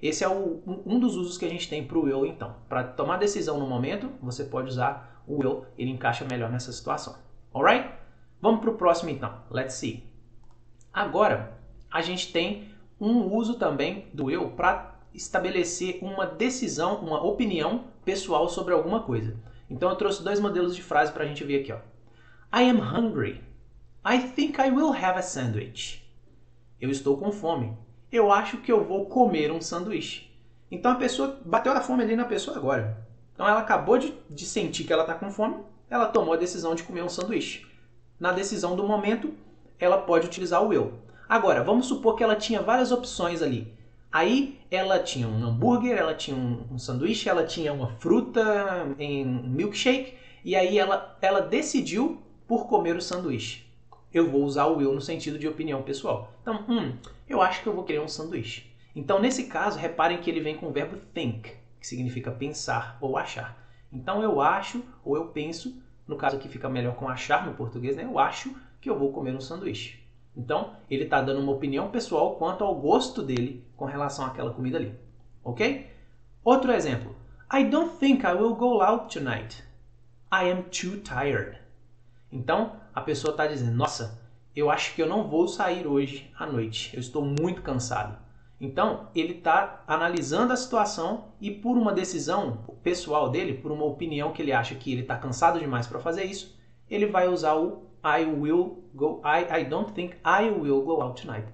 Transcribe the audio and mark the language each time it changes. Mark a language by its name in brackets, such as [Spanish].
[Portuguese] Esse é um dos usos que a gente tem para o will, então. Para tomar decisão no momento, você pode usar o will, ele encaixa melhor nessa situação. [English] Alright? [Portuguese] Vamos para o próximo então. [English] Let's see. [Portuguese] Agora, a gente tem um uso também do will para estabelecer uma decisão, uma opinião pessoal sobre alguma coisa. Então eu trouxe dois modelos de frase para a gente ver aqui. [English] Ó. I am hungry. I think I will have a sandwich. [Portuguese] Eu estou com fome. Eu acho que eu vou comer um sanduíche. Então a pessoa bateu a fome ali na pessoa agora. Então ela acabou de sentir que ela está com fome, ela tomou a decisão de comer um sanduíche. Na decisão do momento, ela pode utilizar o will. Agora, vamos supor que ela tinha várias opções ali. Aí ela tinha um hambúrguer, ela tinha um sanduíche, ela tinha uma fruta em milkshake, e aí ela decidiu por comer o sanduíche. Eu vou usar o will no sentido de opinião pessoal. Então, eu acho que eu vou querer um sanduíche. Então, nesse caso, reparem que ele vem com o verbo think, que significa pensar ou achar. Então, eu acho ou eu penso, no caso aqui fica melhor com achar no português, né? Eu acho que eu vou comer um sanduíche. Então, ele está dando uma opinião pessoal quanto ao gosto dele com relação àquela comida ali. Ok? Outro exemplo. [English] I don't think I will go out tonight. I am too tired. [Portuguese] Então, a pessoa está dizendo: nossa, eu acho que eu não vou sair hoje à noite. Eu estou muito cansado. Então, ele está analisando a situação e por uma decisão pessoal dele, por uma opinião que ele acha que ele está cansado demais para fazer isso, ele vai usar o [English] I don't think I will go out tonight.